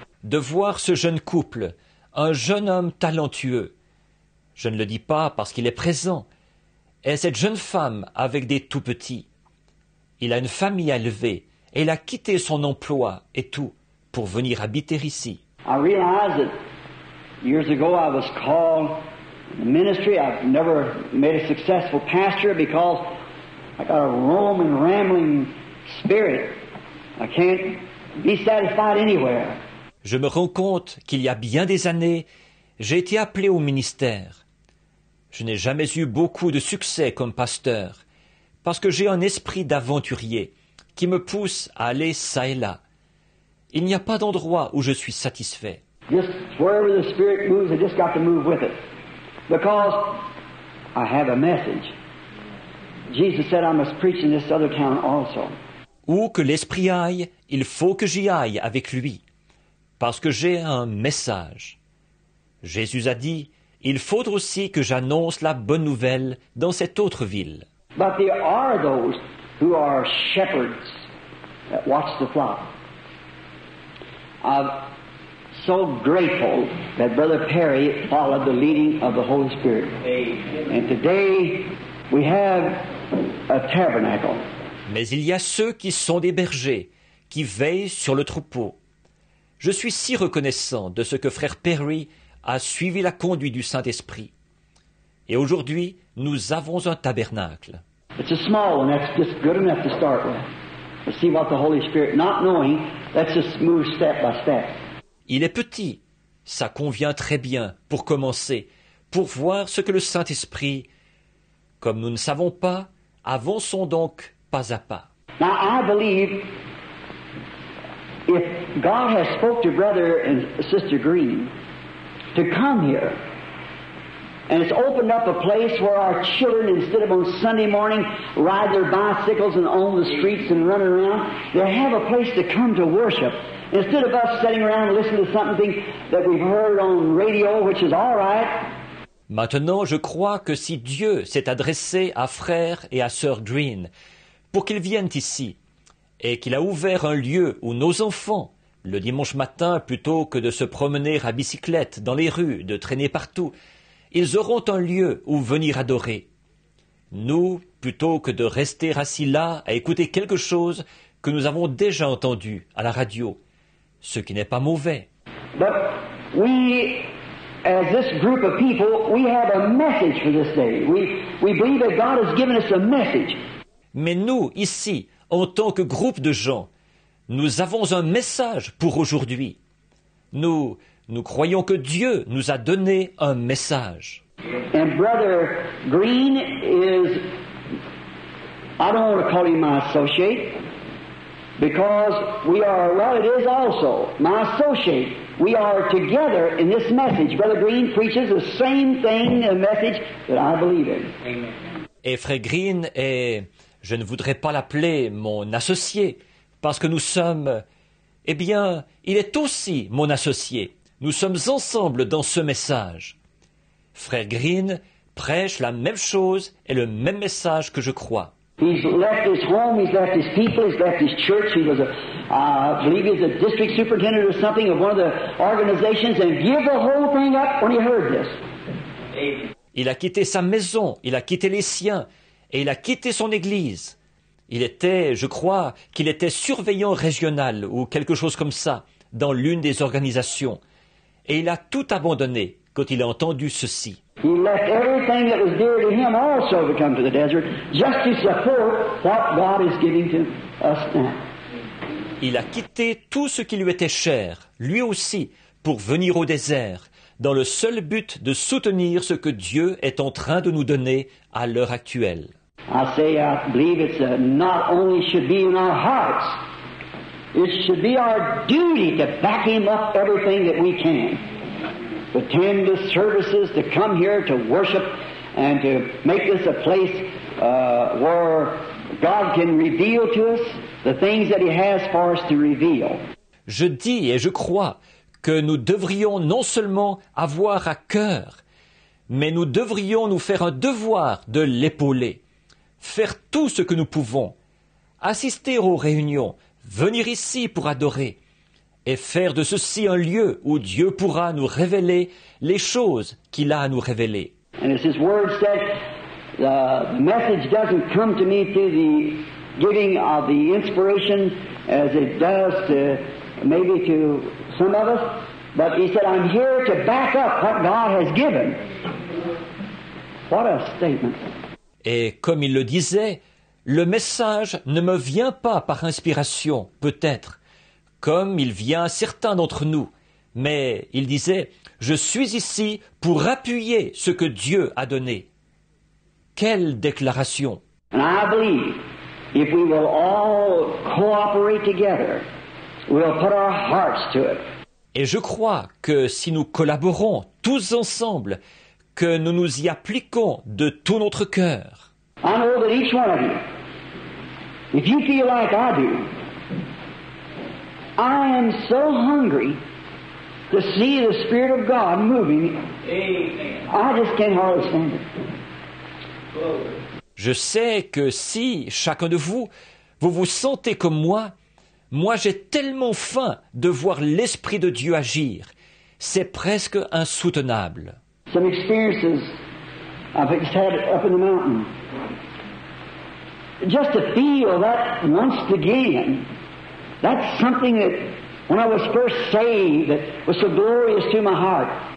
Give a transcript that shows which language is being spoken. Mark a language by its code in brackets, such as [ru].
[fr] De voir ce jeune couple, un jeune homme talentueux. Je ne le dis pas parce qu'il est présent. Et cette jeune femme avec des tout-petits. Il a une famille à élever et il a quitté son emploi et tout pour venir habiter ici. [en] I realized that years ago I was called in the ministry. I've never made a successful pastor because I got a roaming, rambling spirit. I can't be satisfied anywhere. [fr] Je me rends compte qu'il y a bien des années, j'ai été appelé au ministère. Je n'ai jamais eu beaucoup de succès comme pasteur, parce que j'ai un esprit d'aventurier qui me pousse à aller çà et là. Il n'y a pas d'endroit où je suis satisfait. [en] Just wherever the Spirit moves, I just got to move with it. Because I have a message. Jesus said I must preach in this other town also. [fr] Où que l'esprit aille, il faut que j'y aille avec lui, parce que j'ai un message. Jésus a dit, il faut aussi que j'annonce la bonne nouvelle dans cette autre ville. [en] But there are those who are shepherds that watch the flock. I'm so grateful that Brother Perry followed the leading of the Holy Spirit. And today we have a tabernacle. [fr] Mais il y a ceux qui sont des bergers, qui veillent sur le troupeau. Je suis si reconnaissant de ce que frère Perry a suivi la conduite du Saint-Esprit. Et aujourd'hui, nous avons un tabernacle. [en] It's a small one, that's just good enough to start with. To see what the Holy Spirit, not knowing, let's just move step by step. [fr] Il est petit, ça convient très bien pour commencer, pour voir ce que le Saint-Esprit, comme nous ne savons pas, avançons donc pas à pas. [en] Now I believe if God has spoke to Brother and Sister Green to come here, and it's opened up a place where our children, instead of on Sunday morning ride their bicycles and on the streets and run around, they have a place to come to worship. Instead of us sitting around and listening to something that we've heard on radio, which is all right. [fr] Maintenant, je crois que si Dieu s'est adressé à frère et à sœur Green pour qu'ils viennent ici, et qu'il a ouvert un lieu où nos enfants le dimanche matin, plutôt que de se promener à bicyclette dans les rues, de traîner partout, ils auront un lieu où venir adorer. Nous, plutôt que de rester assis là à écouter quelque chose que nous avons déjà entendu à la radio, ce qui n'est pas mauvais. [en] But we, as this group of people, we have a message for this day. We believe that God has given us a message. [fr] Mais nous, ici, en tant que groupe de gens, nous avons un message pour aujourd'hui. Nous croyons que Dieu nous a donné un message. [en] And Brother Green is, I don't want to call him my associate, because we are, well, it is also my associate. We are together in this message. Brother Green preaches the same thing, a message that I believe in. Amen. [fr] Et Frère Green est, je ne voudrais pas l'appeler mon associé, parce que nous sommes, eh bien, il est aussi mon associé. Nous sommes ensemble dans ce message. Frère Green prêche la même chose et le même message que je crois. [en] He's left his home, he's left his people, he's left his church. He was I believe he was a district superintendent or something of one of the organizations, and give the whole thing up when he heard this. [fr] Il a quitté sa maison, il a quitté les siens, et il a quitté son église. Il était, je crois, qu'il était surveillant régional ou quelque chose comme ça, dans l'une des organisations. Et il a tout abandonné quand il a entendu ceci. [en] He left everything that was dear to him also to come to the desert, just to support what God is giving to us now. [fr] Il a quitté tout ce qui lui était cher, lui aussi, pour venir au désert, dans le seul but de soutenir ce que Dieu est en train de nous donner à l'heure actuelle. [en] I believe it's not only should be in our hearts, it should be our duty to back him up everything that we can. To attend the services, to come here to worship, and to make this a place where God can reveal to us the things that He has for us to reveal. [fr] Je dis et je crois que nous devrions non seulement avoir à cœur, mais nous devrions nous faire un devoir de l'épauler, faire tout ce que nous pouvons, assister aux réunions, venir ici pour adorer, et faire de ceci un lieu où Dieu pourra nous révéler les choses qu'il a à nous révéler. [en] And as His Word said, the message doesn't come to me through the giving of the inspiration as it does to maybe to some of us, but He said, I'm here to back up what God has given. What a statement. [fr] Et comme il le disait, le message ne me vient pas par inspiration, peut-être, comme il vient à certains d'entre nous, mais il disait, je suis ici pour appuyer ce que Dieu a donné. Quelle déclaration! [en] And I believe if we will all cooperate together, we'll put our hearts to it. [fr] Et je crois que si nous collaborons tous ensemble, que nous nous y appliquons de tout notre cœur. [en] I know that each one of you, if you feel like I do, I am so hungry to see the Spirit of God moving. Amen. I just can't hardly stand it. [fr] Je sais que si, chacun de vous, vous vous sentez comme moi j'ai tellement faim de voir l'Esprit de Dieu agir. C'est presque insoutenable. [en] Some experiences I've had up in the mountain. Just to feel that once again, that's something that when I was first saved that was so glorious to my heart.